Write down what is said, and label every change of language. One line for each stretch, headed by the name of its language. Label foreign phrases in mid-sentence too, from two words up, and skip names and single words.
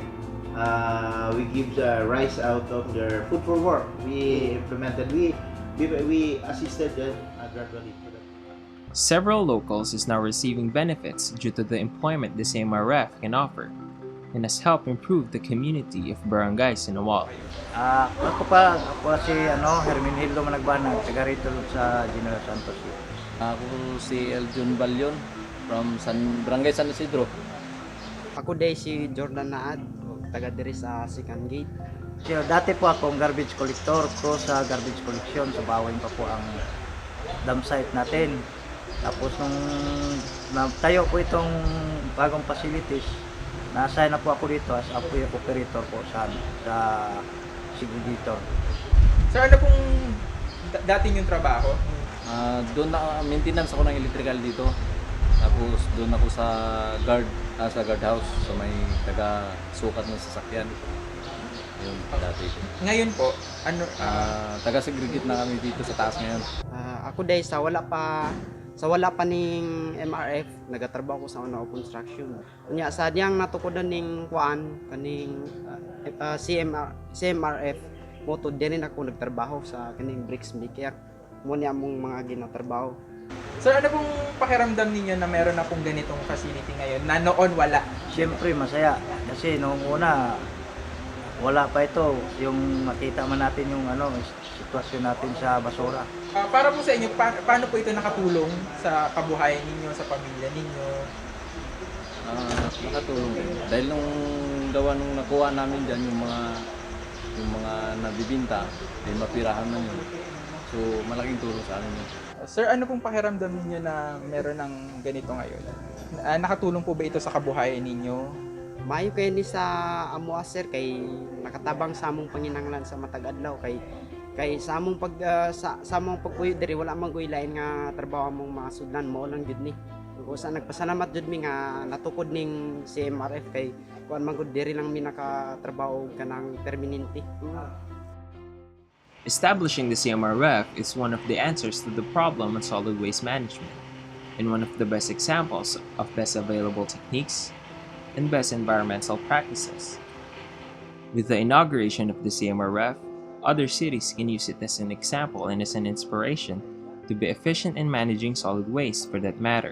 English: We give the rice out of their food for work. We implemented, we assisted them gradually. Several locals is now receiving benefits due to the employment the CMRF can offer and has helped improve the community of barangays in Awal.
Filipino: Ako si Herminildo Managbanag, taga rito sa General Santos. Ako si Eljon Balyon from Barangay San Isidro.
Cebuano: Ako day si Jordan Naad, taga diri sa Second Gate.
Filipino: So, dati po akong
English: garbage collector
Filipino: ko sa
English: garbage collection.
Filipino: So bawin pa po ang
English: dump site
Filipino: natin. Tapos nung tayo po itong bagong facilities, na-assign na po ako dito
English: as operator
Filipino: po sa segregator. Sir, ano pong dating yung trabaho? Doon na maintenance ako ng electrical dito. Tapos doon ako sa guardhouse sa may taga-sukat ng sasakyan. Yun, dati. Ngayon po, ano? Taga-segregate na kami dito sa taas ngayon.
Cebuano: Ako day sa wala pa ning MRF, nagatrabaho ko sa una construction. Unya sa diyang natukodan ning kuan kaning CMRF mo to din ako nagtrabaho sa kaning
English: bricks maker.
Cebuano: Mo niya mong mga ginatrabaho.
Filipino: Sir, ano pong pakiramdam ninyo na meron na pong ganitong facility ngayon na noon wala? Siyempre masaya kasi noong una wala pa ito, yung makita man natin yung sitwasyon natin sa basura. Para po sa inyo, paano po ito nakatulong sa kabuhayan ninyo, sa pamilya ninyo? Nakatulong din. Dahil nung gawa nung nakuha namin dyan, yung mga nabibinta, din mapirahan na yun. So, malaking tulong sa amin yun. Sir, ano pong pakiramdam ninyo na meron ng ganito ngayon? Nakatulong po ba ito sa kabuhayan ninyo?
Cebuano: Maayo kay ni sa amo sir kay nakatabang sa among panginahanglan sa matag adlaw kay sa among sa among pagpuyo diri wala man goy lain nga trabaho among mga sudlan mo lang gid ni. Usa nagpasalamat jud mi nga natukod ning CMRF kay kuan man gud diri lang mi nakatrabaho kanang permanente.
English: Establishing the CMRF is one of the answers to the problem of solid waste management and one of the best examples of best available techniques and best environmental practices. With the inauguration of the CMRF, other cities can use it as an example and as an inspiration to be efficient in managing solid waste for that matter.